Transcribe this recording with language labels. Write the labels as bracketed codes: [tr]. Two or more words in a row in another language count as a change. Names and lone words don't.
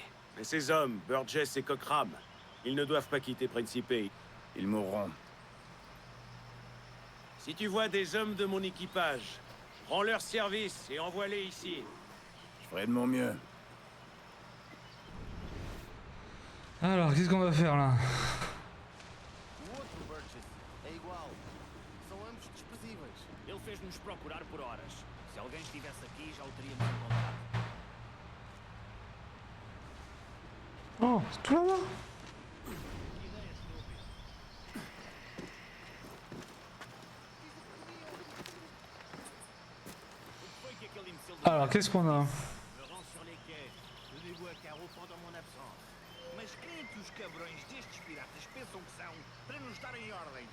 [fr] Mais ces hommes, Burgess et Cockram, ils ne doivent pas quitter Principe. Ils mourront. Si tu vois des hommes de mon équipage, rends leur service et envoie-les ici. Je ferai de mon mieux. Alors, qu'est-ce qu'on va faire là? [pt] Ele fez-nos procurar por horas. Se alguém estivesse aqui, já o teríamos encontrado. [fr] Oh, c'est tout là-bas. Alors, qu'est-ce qu'on a? Me rends sur les quais. Donnez-vous à carreau pendant mon absence. [pt] Mas quem é que os cabrões destes piratas pensam que são para nos darem ordens?